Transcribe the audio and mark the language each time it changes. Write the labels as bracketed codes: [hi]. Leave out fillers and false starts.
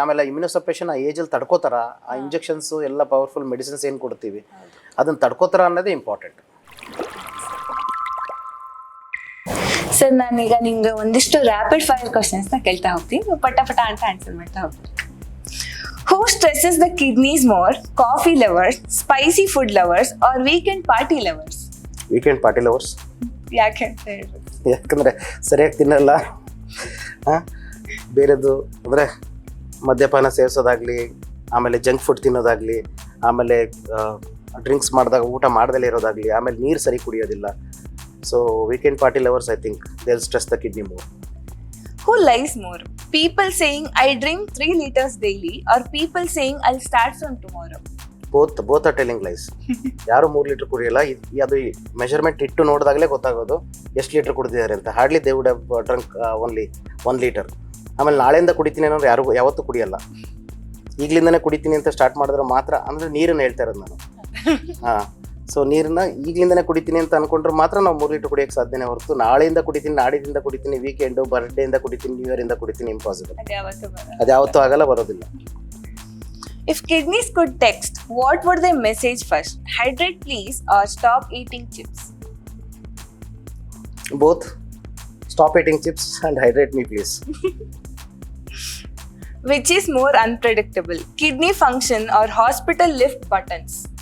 [kn] ಆಮೇಲೆ ಇಮ್ಯುನೋಸಪ್ರೆಷನ್ ಆ ಏಜಲ್ಲಿ ತಡ್ಕೋತಾರ, ಆ ಇಂಜೆಕ್ಷನ್ಸು ಎಲ್ಲ ಪವರ್ಫುಲ್ ಮೆಡಿಸಿನ್ಸ್ ಏನು ಕೊಡ್ತೀವಿ ಅದನ್ನು ತಡ್ಕೋತಾರ ಅನ್ನೋದೇ ಇಂಪಾರ್ಟೆಂಟ್. ಸರ್, ನಾನೀಗ ನಿಮ್ಗೆ ಒಂದಿಷ್ಟು ರ್ಯಾಪಿಡ್ ಫೈರ್ ಕ್ವಶನ್ಸ್ನ ಕೇಳ್ತಾ ಹೋಗ್ತೀನಿ, ಪಟ ಅಂತ ಆನ್ಸರ್ ಮಾಡ್ತಾ ಹೋಗ್ತೀನಿ. [en] Who stresses the kidneys more? Coffee lovers, spicy food lovers, or weekend party lovers? [kn] Weekend party lovers. ಯಾಕೆ? ಯಾಕಂದರೆ ಸರಿಯಾಗಿ ತಿನ್ನಲ್ಲ, ಬೇರೆದು ಅಂದರೆ ಮದ್ಯಪಾನ ಸೇವಿಸೋದಾಗಲಿ, ಆಮೇಲೆ ಜಂಕ್ ಫುಡ್ ತಿನ್ನೋದಾಗಲಿ, ಆಮೇಲೆ ಡ್ರಿಂಕ್ಸ್ ಮಾಡಿದಾಗ ಊಟ ಮಾಡ್ದಲೇ ಇರೋದಾಗಲಿ, ಆಮೇಲೆ ನೀರು ಸರಿ ಕುಡಿಯೋದಿಲ್ಲ. [en] So weekend party lovers, I think they will stress the kidney more. Who lies more? People saying I drink 3 liters daily, or people saying I'll start from tomorrow? Both are telling lies. [kn] ಯಾರು 3 litre ಕುಡಿಯಲ್ಲ. ಅದು measurement ಇಟ್ಟು ನೋಡಿದಾಗಲೇ ಗೊತ್ತಾಗೋದು ಎಷ್ಟು litre ಕುಡಿದಿದ್ದಾರೆ ಅಂತ. [en] Hardly they would have drunk only 1 litre. [kn] ಆಮೇಲೆ ನಾಳೆಯಿಂದ ಕುಡಿತೀನಿ ಅನ್ನೋರು ಯಾವತ್ತೂ ಕುಡಿಯಲ್ಲ. ಈಗಲಿಂದನೇ ಕುಡಿತೀನಿ ಅಂತ ಸ್ಟಾರ್ಟ್ ಮಾಡಿದ್ರೆ ಮಾತ್ರ, ಅಂದರೆ ನೀರನ್ನು ಹೇಳ್ತಾ ಇರೋದು ನಾನು. ಸೊ ನೀರನ್ನ ಈಗಲಿಂದನೇ ಕುಡಿತೀನಿ ಅಂತ ಅಂದ್ಕೊಂಡ್ರೆ ಮಾತ್ರ ನಾವು 3 ಲೀಟರ್ ಕುಡಿಯೋಕ್ಕೆ ಸಾಧ್ಯನೇ ಹೊರತು ನಾಳೆಯಿಂದ ಕುಡಿತೀನಿ, ನಾಡಿದಿಂದ ಕುಡಿತೀನಿ, ವೀಕೆಂಡು, ಬರ್ಡೇಯಿಂದ ಕುಡಿತೀನಿ, ನ್ಯೂ ಇಯರಿಂದ ಕುಡಿತೀನಿ, ಇಂಪಾಸಿಬಲ್. ಅದು ಯಾವತ್ತೂ ಆಗಲ್ಲ, ಬರೋದಿಲ್ಲ. [en] If kidneys could text, what would their message first? Hydrate please, or stop eating chips? Both. Stop eating chips and hydrate me please. Which is more unpredictable, kidney function or hospital lift buttons?